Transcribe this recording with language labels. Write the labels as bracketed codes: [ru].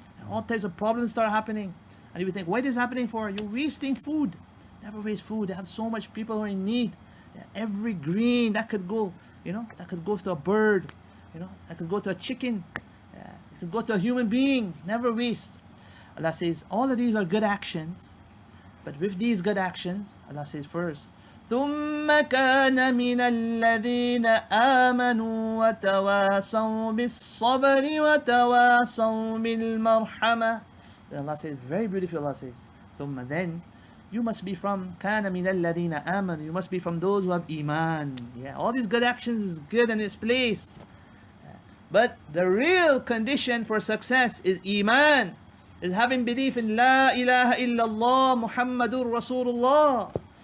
[en] All types of problems start happening. And you would think, why is this happening for? You're wasting food. Never waste food. They have so much people who are in need. Every green that could go, that could go to a bird, that could go to a chicken, it could go to a human being. Never waste. Allah says, all of these are good actions. But with these good actions, Allah says first, [ar] ثم كان من الذين آمنوا وتواصوا بالصبر وتواصوا بالمرحمة. [en] Then Allah says, very beautiful, Allah says, ثم, then you must be from [ar] كان من الذين آمنوا. [en] You must be from those who have iman. All these good actions is good in its place. But the real condition for success is iman, is having belief in La ilaha illallah Muhammadur Rasulullah.